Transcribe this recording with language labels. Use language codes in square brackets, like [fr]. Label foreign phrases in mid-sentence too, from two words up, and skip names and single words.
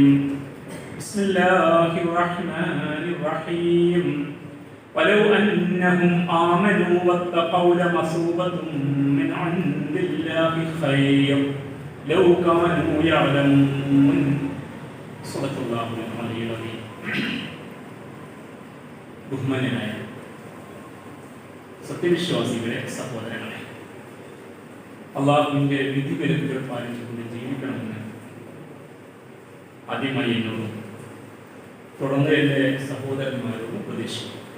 [ar] بسم الله الرحمن الرحيم. ولو أنهم آمنوا واتقوا لمثوبة من عند الله خير لو كانوا يعلمون. صدق الله العلي العظيم. [ml] ബഹുമാന്യനായ സത്യവിശ്വാസികളെ, സഹോദരങ്ങളെ, അള്ളാഹുവിന്റെ വിധിവിലക്കുകൾ പാലിച്ചുകൊണ്ട് ജീവിക്കണമെന്ന് ആദ്യമായി എന്നോടും തുടർന്ന് എൻ്റെ സഹോദരന്മാരോടും ഉപദേശിച്ചു.